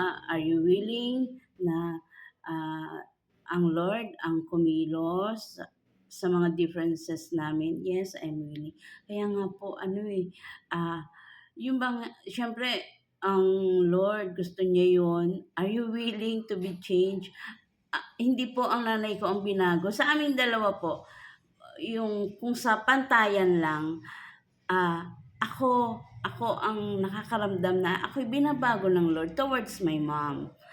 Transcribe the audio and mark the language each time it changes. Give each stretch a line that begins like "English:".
English: Are you willing
Filipino: na ang Lord ang kumilos sa mga differences namin?
English: Yes, I'm willing.
Filipino: Kaya nga po, yung bang, syempre, ang Lord, gusto niya yun.
English: Are you willing to be changed?
Filipino: Hindi po ang nanay ko ang binago. Sa aming dalawa po, yung kung sa pantayan lang, ako ang nakakaramdam na ako'y binabago ng Lord
English: towards my mom.